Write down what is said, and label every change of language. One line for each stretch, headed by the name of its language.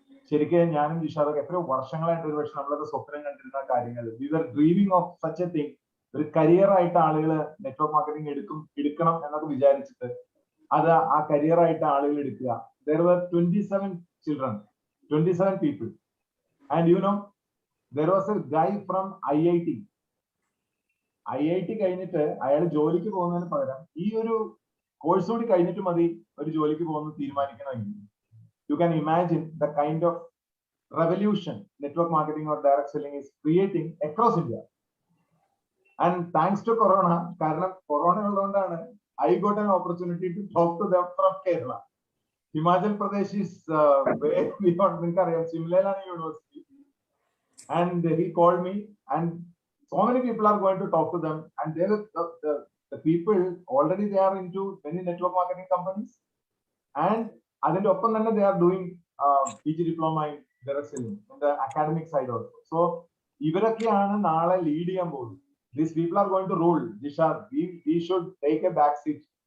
Malayalam: ശരിക്കും ഞാനും ജിഷാദൊക്കെ എത്രയോ വർഷങ്ങളായിട്ട് ഒരു പക്ഷെ നമ്മളൊക്കെ സ്വപ്നം കണ്ടിരുന്ന കാര്യങ്ങൾ,
English: we were dreaming of such a thing.
Malayalam: ഒരു കരിയർ ആയിട്ട് ആളുകൾ നെറ്റ്വർക്ക് മാർക്കറ്റിംഗ് എടുക്കണം എന്നൊക്കെ വിചാരിച്ചിട്ട് അത് ആ കരിയർ ആയിട്ട് ആളുകൾ എടുക്കുക.
English: There were 27 children, 27 people, and there was a guy from IIT.
Malayalam: IIT കഴിഞ്ഞിട്ട് അയാൾ ജോലിക്ക് പോകുന്നതിന് പകരം ഈ ഒരു കോഴ്സ് കൂടി കഴിഞ്ഞിട്ട് മതി ഒരു ജോലിക്ക് പോകുന്നത് തീരുമാനിക്കണമെങ്കിൽ you can imagine the kind of revolution network marketing or direct selling is creating across India.
English: And thanks to Corona,
Malayalam: കാരണം കൊറോണ ഉള്ളതുകൊണ്ടാണ്
English: I got an opportunity to talk to them from Kerala. Himachal Pradesh is way beyond,
Malayalam: നിങ്ങൾക്കറിയാം, സിംലയിലാണ് university.
English: And he called me, and so many people are going to talk to them, and they the people already they are into many network marketing companies, and
Malayalam: അതിന്റെ ഒപ്പം തന്നെ
English: they are doing PG diploma in direct selling in the academic side also.
Malayalam: So ഇവരൊക്കെയാണ് നാളെ lead ചെയ്യാൻ പോകുന്നത്.
English: These people are going to rule. Disha, we should take a back seat.